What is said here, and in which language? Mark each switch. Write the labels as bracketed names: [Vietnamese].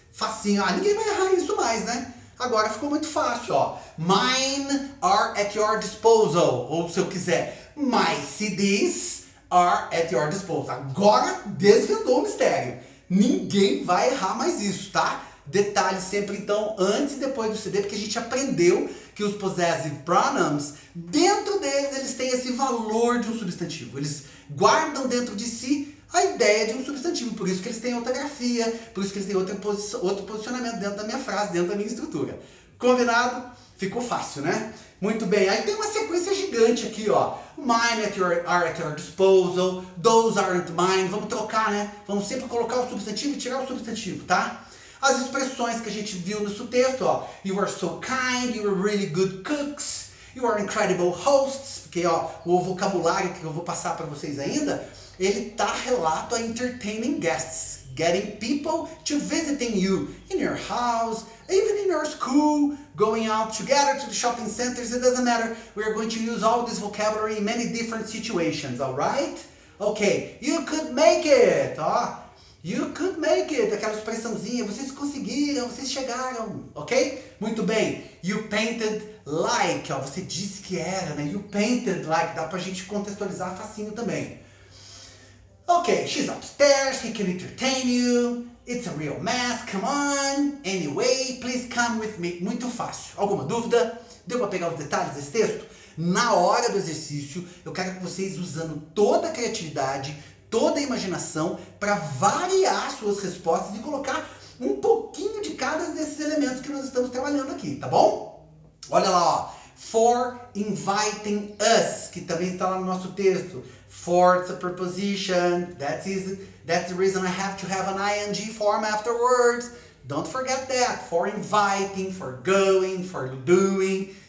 [Portuguese] Facinho. Ah, ninguém vai errar isso mais, né? Agora ficou muito fácil, ó. [English] Mine are at your disposal. [Portuguese] Ou se eu quiser, [English] my CDs are at your disposal. [Portuguese] Agora desvendou o mistério. Ninguém vai errar mais isso, tá? Detalhe sempre, então, antes e depois do CD, porque a gente aprendeu que os possessive pronouns, dentro deles, eles têm esse valor de um substantivo. Eles guardam dentro de si a ideia de um substantivo. Por isso que eles têm outra grafia, por isso que eles têm outro posicionamento dentro da minha frase, dentro da minha estrutura. Combinado? Ficou fácil, né? Muito bem. Aí tem uma sequência gigante aqui, ó. [English] Mine are at your disposal. Those aren't mine. [Portuguese] Vamos trocar, né? Vamos sempre colocar o substantivo e tirar o substantivo, tá? As expressões que a gente viu nesse texto, ó. [English] You are so kind. You are really good cooks. You are incredible hosts. [Portuguese] Porque, ó, o vocabulário que eu vou passar para vocês ainda, ele tá relato a entertaining guests. [English] Getting people to visiting you in your house, even in your school, going out together to the shopping centers, it doesn't matter. We are going to use all this vocabulary in many different situations, alright? Okay, you could make it, ó. You could make it, [Portuguese] aquela expressãozinha, vocês conseguiram, vocês chegaram, ok? Muito bem. [English] You painted like, [Portuguese] ó, você disse que era, né? [English] You painted like, [Portuguese] dá pra gente contextualizar facinho também. [English] Okay, she's upstairs, he can entertain you. It's a real mess, come on. Anyway, please come with me. [Portuguese] Muito fácil. Alguma dúvida? Deu para pegar os detalhes desse texto? Na hora do exercício, eu quero que vocês, usando toda a criatividade, toda a imaginação, para variar suas respostas e colocar um pouquinho de cada desses elementos que nós estamos trabalhando aqui, tá bom? Olha lá, ó. [English] For inviting us, [Portuguese] que também está lá no nosso texto. [English] For, it's a preposition. That's easy. That's the reason I have to have an ing form afterwards. Don't forget that. For inviting, for going, for doing.